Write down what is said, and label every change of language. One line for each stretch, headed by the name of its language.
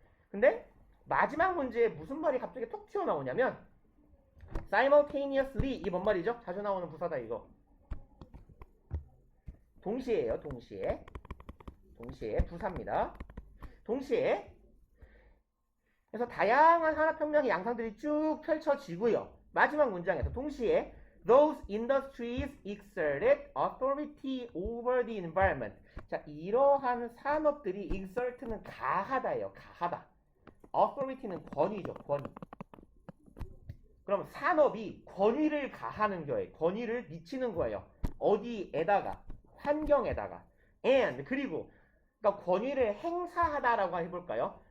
Korean: 근데 마지막 문제에 무슨 말이 갑자기 톡 튀어나오냐면 simultaneously 이 뭔 말이죠? 자주 나오는 부사다 이거. 동시에예요. 동시에 부사입니다. 동시에. 그래서 다양한 산업혁명의 양상들이 쭉 펼쳐지고요. 마지막 문장에서 동시에
English: those industries exerted authority over the environment.
Korean: 자, 이러한 산업들이 exert는 가하다예요. 가하다. authority는 권위죠. 권위. 그럼 산업이 권위를 가하는 거예요. 권위를 미치는 거예요. 어디에다가? 환경에다가. and 그리고 그러니까 권위를 행사하다라고 해볼까요?